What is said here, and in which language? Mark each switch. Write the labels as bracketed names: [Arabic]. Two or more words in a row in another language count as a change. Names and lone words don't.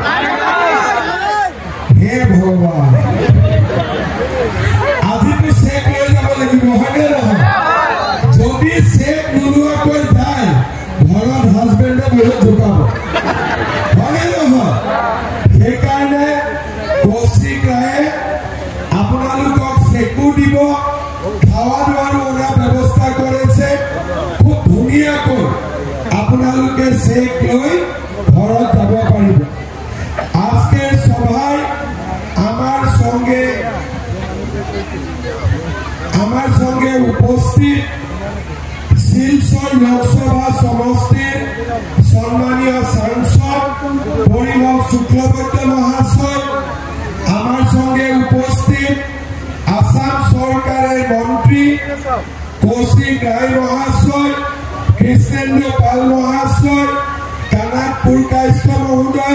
[Assamese] হে ভগৱান আজিতো চেক লৈ যাব লাগিব হয়নে নহয় যদি চেক নোলোৱাকৈ যায় ঘৰত হাজবেণ্ডে বহুত জোকাব হয়নে নহয় সেইকাৰণে কৌশিক ৰায়ে আপোনালোকক চেকো দিব [Bangla] খাওয়া দাওয়ার ওরা ব্যবস্থা করেছে [Assamese] খুব ধুনিয়াকৈ আপোনালোকে চেক লৈ ঘৰত যাব পাৰিব [Bangla] আজকের সভায় আমার সঙ্গে উপস্থিত শিলচর লোকসভা সমষ্টির সম্মানীয় সাংসদ পরিমল শুক্লবৈদ্য মহাশয় আমার সঙ্গে উপস্থিত আসাম সরকারের মন্ত্রী কৌশিক রায় মহাশয় কৃষ্ণেন্দ্র পাল মহাশয় কানাট পুরকায়স্থ মহোদয়